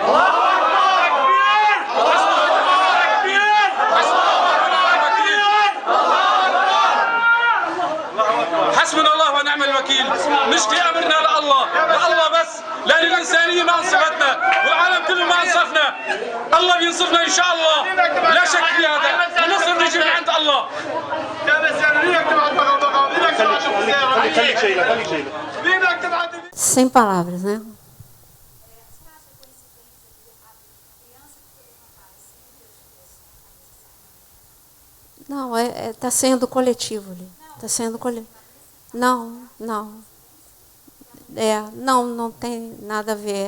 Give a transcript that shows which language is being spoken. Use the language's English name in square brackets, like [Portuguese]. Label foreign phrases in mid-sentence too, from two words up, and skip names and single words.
[Arabic] حسبنا الله ونعم الوكيل. نشكي امرنا لله بس، لان الانسانيه ما انصفتنا والعالم كله ما انصفنا. الله بينصفنا ان شاء الله، لا شك في هذا. النصر بيجي من عند الله. خليك شيله. [Portuguese] Sem palavras, né? Não, está sendo coletivo ali. Está sendo coletivo. Não. Não tem nada a ver.